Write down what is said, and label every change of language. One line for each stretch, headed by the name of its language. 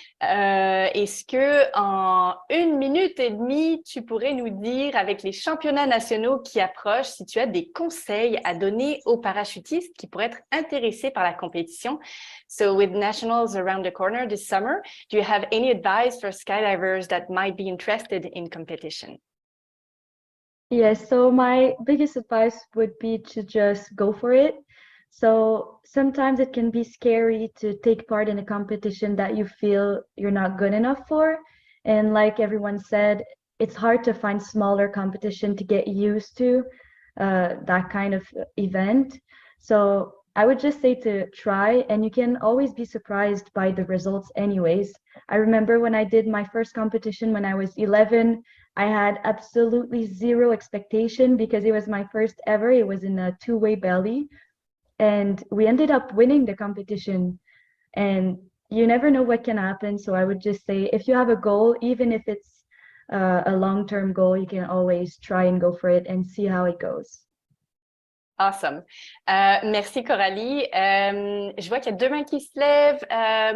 French: Est-ce que en 1 minute et demie, tu pourrais nous dire, avec les championnats nationaux qui approchent, si tu as des conseils à donner aux parachutistes qui pourraient être intéressés par la compétition?
English: So with nationals around the corner this summer, do you have any advice for skydivers that might be interested in competition? Yes, so my biggest advice would be to just go for it. So sometimes it can be scary to take part in a competition that you feel you're not good enough for. And like everyone said, it's hard to find smaller competition to get used to that kind of event. So I would just say to try, and you can always be surprised by the results anyways. I remember when I did my first competition when I was 11, I had absolutely zero expectation because it was my first ever. It was in a two-way belly. And we ended up winning the competition, and you never know what can happen. So I would just say, if you have a goal, even if it's a long-term goal, you can always try and go for it and see how it goes. Awesome.
French: Merci,
English: Coralie.
French: Je vois qu'il y a 2 mains qui se lèvent.